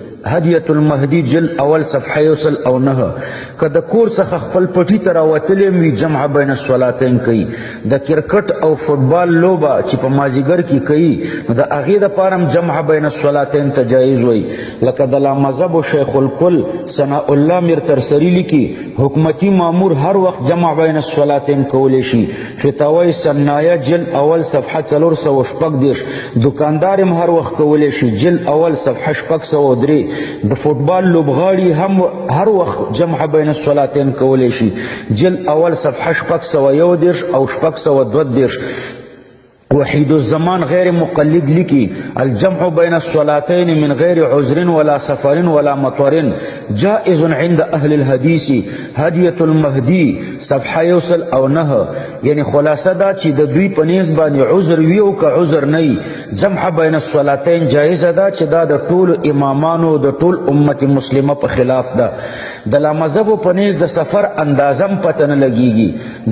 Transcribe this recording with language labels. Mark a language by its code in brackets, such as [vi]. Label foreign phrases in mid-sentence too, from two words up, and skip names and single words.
[ps] هدیت المهدی جل اول صفحه یوسل او نه. که د کور څخه خپل پټي ته راوتلی وي [ar] جمع بین الصلاتین [ps] کوي. د کرکټ او فوټبال لوبه چې په مازیګر کې کوي نو د هغې دپاره هم [ar] جمع بین الصلاتین [ps] ته جایز وی. لکه د لامذهب و شیخ الکل ثناء الله میر ترسری لیکي حکومتي مامور هر وخت [ar] جمع بین الصلاتین [ps] کولی شي. فتاوی سنایه جل اول صفحه 406. دکاندار هم هر وخت کولی شي جل اول صفحه 603. د فوټبال لوبغاړي هم هر وخت [ar] جمع بین الصلاتین [ps] کولی شي جل اول صفحه 601 او 622. [ar] وحید الزمان غیر مقلد لکی الجمع بین الصلاتین من غیر عذر ولا سفر ولا مطر جائز عند اهل الحدیث هدیت المهدی صفحه یوسل او نه. یعنی خلاصه دا چې د دوی په نیز باندې عذر وي او که عذر نه جمع بین الصلاتین جایزه ده چې دا د ټول امامانو د ټول امت مسلمه په خلاف ده. د لامذهبو په نیز د سفر اندازم پته نه لګیږي.